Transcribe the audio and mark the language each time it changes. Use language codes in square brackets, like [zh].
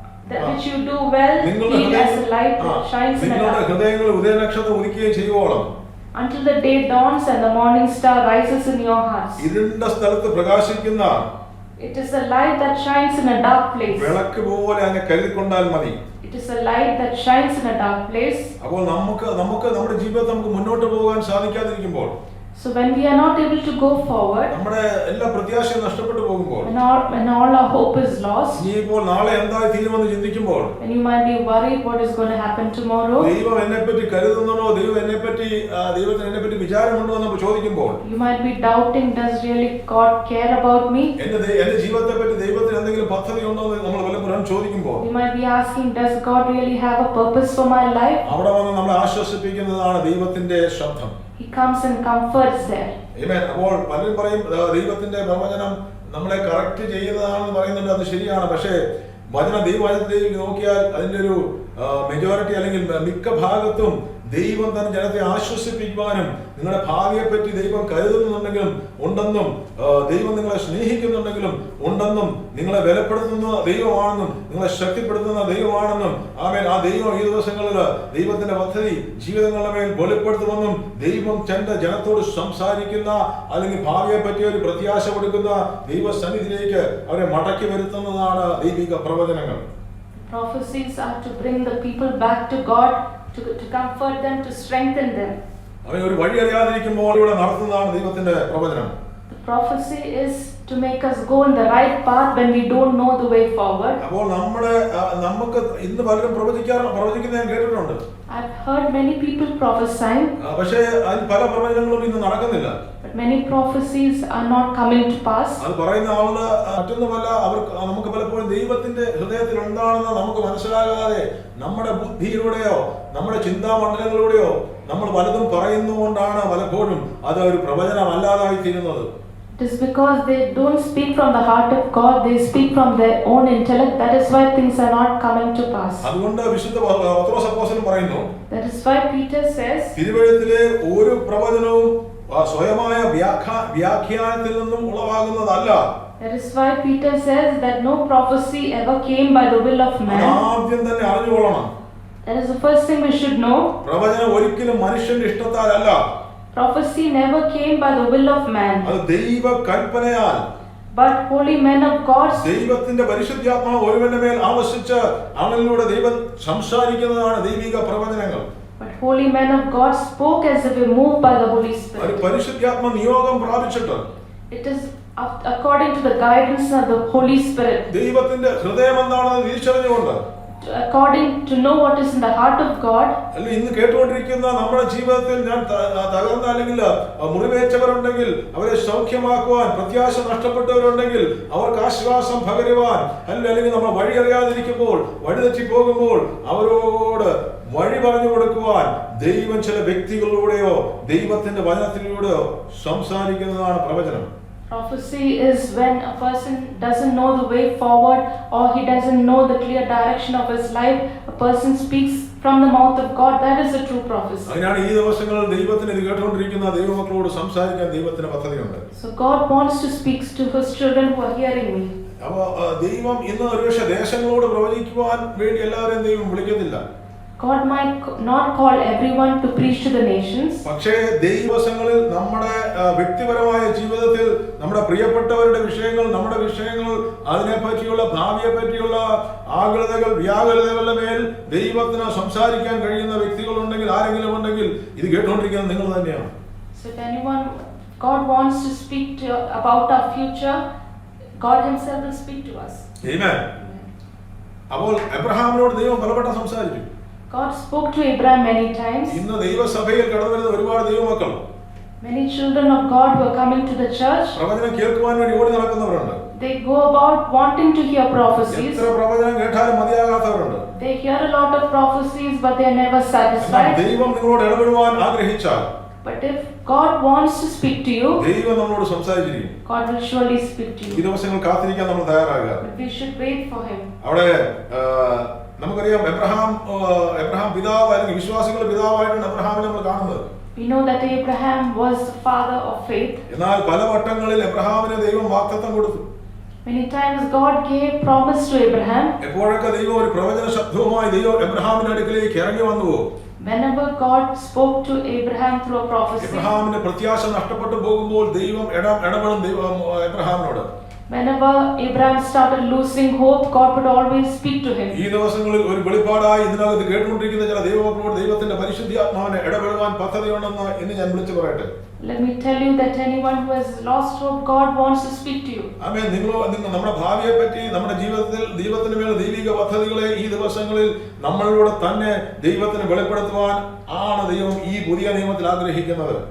[en] that which you do well, be as a light that shines in the [ml] നിങ്ങളുടെ [en] dark. [ml] ഹൃദയങ്ങളിൽ ഉദയനക്ഷത്രം ഉദിക്കുകയും ചെയ്യുവോളം [en] Until the day dawns and the morning star rises in your hearts. [ml] ഇരുണ്ട സ്ഥലത്ത് പ്രകാശിക്കുന്ന [en] It is a light that shines in a dark place. [ml] വിളക്ക് പോലെ അങ്ങ് കരുതിക്കൊണ്ടാൽ മതി. [en] It is a light that shines in a dark place. [ml] അപ്പോൾ നമുക്ക് നമ്മുടെ ജീവിതത്തിൽ നമുക്ക് മുന്നോട്ട് പോകാൻ സാധിക്കാതിരിക്കുമ്പോൾ, [en] So when we are not able to go forward, [ml] നമ്മുടെ എല്ലാ പ്രത്യാശയും നഷ്ടപ്പെട്ടു പോകുമ്പോൾ, [en] when all our hope is lost, [ml] ഇനിയിപ്പോൾ നാളെ എന്തായി തീരുമെന്ന് ചിന്തിക്കുമ്പോൾ, [en] when you might be worried what is going to happen tomorrow, [ml] ദൈവം എന്നെപ്പറ്റി കരുതുന്നോ, ദൈവത്തിന് എന്നെപ്പറ്റി വിചാരമുണ്ടോ എന്ന് ചോദിക്കുമ്പോൾ, [en] you might be doubting, does really God care about me? [ml] എന്റെ ജീവിതത്തെ പറ്റി ദൈവത്തിന് എന്തെങ്കിലും പദ്ധതി ഉണ്ടോ എന്ന് നമ്മൾ പലപ്പോഴും ചോദിക്കുമ്പോൾ, [en] You might be asking, does God really have a purpose for my life? [ml] അവിടെ വന്ന് നമ്മളെ ആശ്വസിപ്പിക്കുന്നതാണ് ദൈവത്തിന്റെ ശബ്ദം. [en] He comes and comforts there. [ml] ആമേൻ. അപ്പോൾ പലരും പറയും ദൈവത്തിന്റെ പ്രവചനം നമ്മളെ കറക്റ്റ് ചെയ്യുന്നതാണെന്ന് പറയുന്നുണ്ട്. അത് ശരിയാണ്. പക്ഷേ ദൈവവചനത്തിലേക്ക് നോക്കിയാൽ അതിന്റെ ഒരു മെജോറിറ്റി അല്ലെങ്കിൽ മിക്ക ഭാഗത്തും ദൈവം തന്നെ ജനത്തെ ആശ്വസിപ്പിക്കുവാനും നിങ്ങളുടെ ഭാവിയെപ്പറ്റി ദൈവം കരുതുന്നുണ്ടെങ്കിലും ഉണ്ടെന്നും ദൈവം നിങ്ങളെ സ്നേഹിക്കുന്നുണ്ടെങ്കിലും ഉണ്ടെന്നും നിങ്ങളെ ബലപ്പെടുത്തുന്ന ദൈവമാണെന്നും നിങ്ങളെ ശക്തിപ്പെടുത്തുന്ന ദൈവമാണെന്നും ആമേൻ. ആ ദൈവം ഈ ദിവസങ്ങളിൽ ദൈവത്തിന്റെ പദ്ധതി ജീവിതങ്ങളുടെ മേൽ വെളിപ്പെടുത്തുമെന്നും ദൈവം തന്റെ ജനത്തോട് സംസാരിക്കുന്ന അല്ലെങ്കിൽ ഭാവിയെ പറ്റി ഒരു പ്രത്യാശ കൊടുക്കുന്ന ദൈവസന്നിധിയിലേക്ക് അവരെ മടക്കി വരുത്തുന്നതാണ് ദൈവിക പ്രവചനങ്ങൾ. [en] Prophecies are to bring the people back to God, to comfort them, to strengthen them. [ml] അവൻ ഒരു വഴി അറിയാതിരിക്കുമ്പോൾ ഇവിടെ നടത്തുന്നതാണ് ദൈവത്തിന്റെ പ്രവചനം. [en] The prophecy is to make us go in the right path when we don't know the way forward. [ml] അപ്പോൾ നമുക്ക് ഇന്ന് പലരും പ്രവചിക്കുന്ന ഞാൻ കേട്ടിട്ടുണ്ട്. [en] I've heard many people prophesying. [ml] പക്ഷേ അതിൽ പല പ്രവചനങ്ങളും ഇന്ന് നടക്കുന്നില്ല. [en] But many prophecies are not coming to pass. [ml] അത് പറയുന്ന ആളുടെ മറ്റൊന്നുമല്ല, നമുക്ക് പലപ്പോഴും ദൈവത്തിന്റെ ഹൃദയത്തിൽ എന്താണെന്ന് നമുക്ക് മനസ്സിലാകാതെ നമ്മുടെ ബുദ്ധിയിലൂടെയോ നമ്മുടെ ചിന്താമണ്ഡലങ്ങളിലൂടെയോ നമ്മൾ പലതും പറയുന്നതുകൊണ്ടാണ് പലപ്പോഴും അത് ഒരു പ്രവചനമല്ലാതായി തീരുന്നത്. [en] It is because they don't speak from the heart of God, they speak from their own intellect. That is why things are not coming to pass. [ml] അതുകൊണ്ട് വിശുദ്ധ പത്രോസ് അപ്പോസ്തലൻ പറയുന്നു, [en] That is why Peter says, [ml] തിരുവെഴുത്തിലെ ഒരു പ്രവചനവും സ്വയമായ വ്യാഖ്യാനത്തിൽ നിന്നും ഉളവാകുന്നതല്ല. [en] That is why Peter says that no prophecy ever came by the will of man. [ml] ആദ്യം തന്നെ അറിഞ്ഞുകൊള്ളണം. [en] That is the first thing we should know. [ml] പ്രവചനം ഒരിക്കലും മനുഷ്യന്റെ ഇഷ്ടത്താലല്ല. [en] Prophecy never came by the will of man. [ml] അത് ദൈവ കൽപ്പനയാൽ, [en] but holy men of God, [ml] ദൈവത്തിന്റെ പരിശുദ്ധാത്മാവ് ഒരുവന്റെ മേൽ ആവസിച്ച് അവനിലൂടെ ദൈവം സംസാരിക്കുന്നതാണ് ദൈവിക പ്രവചനങ്ങൾ. [en] But holy men of God spoke as if moved by the Holy Spirit. [ml] ഒരു പരിശുദ്ധാത്മ നിയോഗം പ്രാപിച്ചിട്ട്, [en] it is according to the guidance of the Holy Spirit. [ml] ദൈവത്തിന്റെ ഹൃദയം എന്താണെന്ന് തിരിച്ചറിഞ്ഞുകൊണ്ട്, [en] according to know what is in the heart of God. [ml] അല്ല ഇന്ന് കേട്ടുകൊണ്ടിരിക്കുന്ന നമ്മുടെ ജീവിതത്തിൽ ഞാൻ തകർന്ന അല്ലെങ്കിൽ മുറിവേറ്റവരുണ്ടെങ്കിൽ അവരെ സൗഖ്യമാക്കുവാൻ, പ്രത്യാശ നഷ്ടപ്പെട്ടവരുണ്ടെങ്കിൽ അവർക്ക് ആശ്വാസം പകരുവാൻ, അല്ലെങ്കിൽ നമ്മൾ വഴി അറിയാതിരിക്കുമ്പോൾ, വഴിതെറ്റി പോകുമ്പോൾ അവരോട് വഴി പറഞ്ഞു കൊടുക്കുവാൻ ദൈവം ചില വ്യക്തികളിലൂടെയോ ദൈവത്തിന്റെ വചനത്തിലൂടെയോ സംസാരിക്കുന്നതാണ് പ്രവചനം. [en] Prophecy is when a person doesn't know the way forward or he doesn't know the clear direction of his life. A person speaks from the mouth of God. That is a true prophecy. [ml] അതിനാണ് ഈ ദിവസങ്ങളിൽ ദൈവത്തിന് ഇത് കേട്ടുകൊണ്ടിരിക്കുന്ന ദൈവമക്കളോട് സംസാരിക്കാൻ ദൈവത്തിന് പദ്ധതിയുണ്ട്. [en] So God wants to speak to his children who are hearing me. [ml] അപ്പോൾ ദൈവം ഇന്ന് ഒരുപക്ഷെ ദേശങ്ങളോട് പ്രവചിക്കുവാൻ വേണ്ടി എല്ലാവരെയും ദൈവം വിളിക്കുന്നില്ല. [en] God might not call everyone to preach to the nations. [ml] പക്ഷേ ദൈവവസങ്ങളിൽ നമ്മുടെ വ്യക്തിപരമായ ജീവിതത്തിൽ നമ്മുടെ പ്രിയപ്പെട്ടവരുടെ വിഷയങ്ങൾ, നമ്മുടെ വിഷയങ്ങൾ, അതിനെപ്പറ്റിയുള്ള ഭാവിയെ പറ്റിയുള്ള ആകുലതകൾ, വ്യാകുലതകളുടെ മേൽ ദൈവത്തിന് സംസാരിക്കാൻ കഴിയുന്ന വ്യക്തികളുണ്ടെങ്കിൽ, ആരെങ്കിലും ഉണ്ടെങ്കിൽ ഇത് കേട്ടുകൊണ്ടിരിക്കുന്നത് നിങ്ങൾ തന്നെയാണ്. [en] So if anyone God wants to speak to about our future, God himself will speak to us. Amen. [ml] അപ്പോൾ എബ്രഹാമിനോട് ദൈവം പലവട്ടം സംസാരിച്ചു. [en] God spoke to Abraham many times. [ml] ഇന്ന് ദൈവസഭയിൽ കടന്നു വരുന്ന ഒരുപാട് ദൈവമക്കൾ, [en] many children of God who are coming to the church, [ml] പ്രവചനം കേൾക്കുവാൻ വേണ്ടി ഓടി നടക്കുന്നവരുണ്ട്. [en] they go about wanting to hear prophecies. [ml] എത്ര പ്രവചനം കേട്ടാലും മതിയാകാത്തവരുണ്ട്. [en] They hear a lot of prophecies but they are never satisfied. [ml] ദൈവം നിങ്ങളോട് ഇടപെടുവാൻ ആഗ്രഹിച്ചാൽ, [en] but if God wants to speak to you, [ml] ദൈവം നമ്മളോട് സംസാരിച്ചിരിക്കും. [en] God will surely speak to [ml] ഈ [en] you. [ml] ദിവസങ്ങൾ കാത്തിരിക്കാൻ നമ്മൾ തയ്യാറാകുക. [en] But we should wait for him. [ml] അവിടെ നമുക്കറിയാം എബ്രഹാം പിതാവ്, അല്ലെങ്കിൽ വിശ്വാസികളുടെ പിതാവായിട്ടാണ് എബ്രഹാമിനെ നമ്മൾ കാണുന്നത്. [en] We know that Abraham was the father of faith. [ml] എന്നാൽ പല വട്ടങ്ങളിൽ എബ്രഹാമിന് ദൈവം വാഗ്ദത്തം കൊടുത്തു. [en] Many times God gave promise to Abraham. [ml] എപ്പോഴൊക്കെ ദൈവം ഒരു പ്രവചന ശബ്ദവുമായി ദൈവം എബ്രഹാമിന്റെ അടുക്കലേക്ക് ഇറങ്ങി വന്നുവോ, [en] whenever God spoke to Abraham through a prophecy, [ml] എബ്രഹാമിന്റെ പ്രത്യാശ നഷ്ടപ്പെട്ടു പോകുമ്പോൾ ദൈവം ഇടപെടും എബ്രഹാമിനോട്. [en] whenever Abraham started losing hope, God would always speak to him. [ml] ഈ ദിവസങ്ങളിൽ ഒരു വെളിപ്പാടായി ഇതിനകത്ത് കേട്ടുകൊണ്ടിരിക്കുന്ന ചില ദൈവമക്കളോട് ദൈവത്തിന്റെ പരിശുദ്ധാത്മാവിനെ ഇടപെടുവാൻ പദ്ധതിയുണ്ടെന്ന് ഇന്ന് ഞാൻ വിളിച്ചു പറയട്ടെ. [en] Let me tell you that anyone who has lost hope, God wants to speak to you. [ml] ആമേൻ. നിങ്ങൾ നമ്മുടെ ഭാവിയെ പറ്റി, നമ്മുടെ ജീവിതത്തിൽ ദൈവത്തിന് മേൽ ദൈവിക പദ്ധതികളെ ഈ ദിവസങ്ങളിൽ നമ്മളിലൂടെ തന്നെ ദൈവത്തിന് വെളിപ്പെടുത്തുവാൻ ആണ് ദൈവം ഈ പുതിയ നിയമത്തിൽ ആഗ്രഹിക്കുന്നത്.